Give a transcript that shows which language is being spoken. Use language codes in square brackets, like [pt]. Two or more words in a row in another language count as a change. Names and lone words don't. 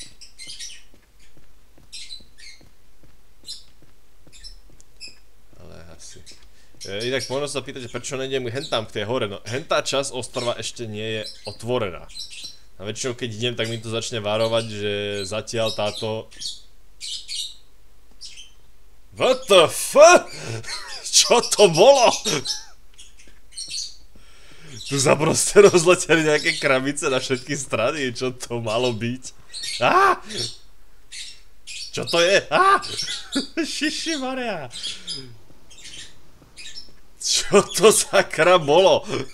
[sk] Ale asi... Inak možno sa pýtať, prečo nejdem hentam k tej hore, no hentá časť ostrova ešte nie je otvorená. A väčšinou keď idem, tak mi to začne varovať, že zatiaľ táto... [en] What the fuck? [sk] Čo to bolo? Tu sa proste rozleteli nejaké krabice na všetky strany, čo to malo byť? Čo to je? Šišimaria! Čo to sakra bolo?